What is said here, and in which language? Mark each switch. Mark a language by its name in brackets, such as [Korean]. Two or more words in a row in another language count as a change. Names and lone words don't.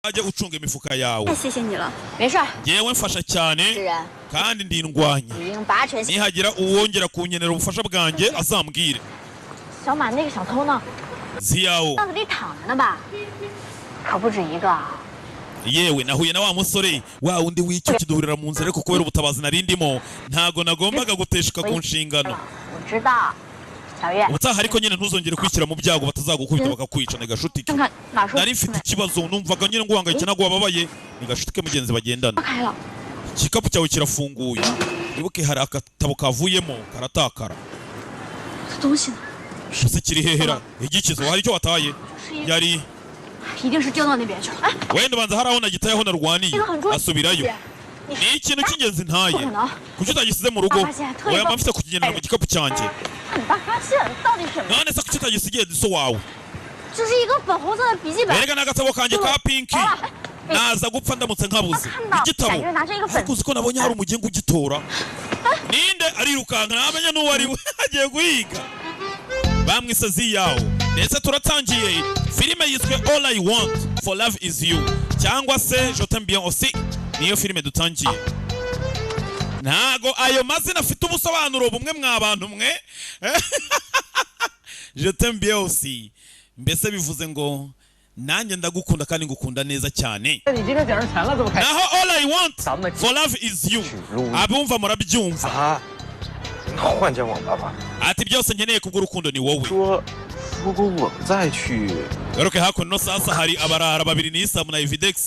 [Kinyarwanda] ajye ucunga imifuka yawe. [Chinese] 谢谢你了，没事。 [Kinyarwanda] yewe mfasha cyane kandi ndindwanye. nihagira uwongera kunyenera ubufasha bwanjye azambwire. [Chinese] 小马那个小偷呢？ [Kinyarwanda] Ziyao [Chinese] 巷子里躺着呢吧？可不止一个。 [Kinyarwanda] yewe nahuye na wa musore wa undi w'icyo kiduhurira mu nzira ariko kubera ubutabazi narindimo ntago nagombaga guteshuka ku nshingano. ubutaha ariko nyine ntuzongere kwishyira mu byago batazagukubita bakakwica. ni gashuti ke nari mfite ikibazo numvaga nyine nguhangayitse nagwo wababaye. ni gashuti ke mugenzi bagendana. igikapu cyawe kirafunguye wibuke hari akatabo kavuyemo karatakara. ese kiri hehera igikizo hari icyo wataye yari [Chinese] 一定是丢到那边去了。 [Kinyarwanda] wenda banza hari aho nagitayeho narwaniye asubirayo. ni ikintu cy'ingenzi ntaye kuki utagisize mu rugo oya mba mfite kukigendera mu gikapu cyanjye. none se kuki utagisigiye so wawe? erega n'agatabo kanjye ka pinki naza gupfa ndamutse nkabuze igitabo. ariko uzi ko nabonye hari umugenga ugitora. ninde arirukanka ntamenya n'uwo ari we agiye guhiga. bamwise Ziyao. ndetse turatangiye filime yiswe All I Want for Love Is You cyangwa se Je t'aime bien aussi. niyo filime dutangiye. ntago ayo mazina afite ubusobanuro bumwe mwabantu mwe. Je t'aime bien aussi mbese bivuze ngo nanjye ndagukunda kandi ngukunda neza cyane. naho All I Want for Love Is You abumva murabyumva. ati byose nkeneye kubw'urukundo ni wowe. garuke hakuno sasa hari abarara babiri ni Isamu na Evidex.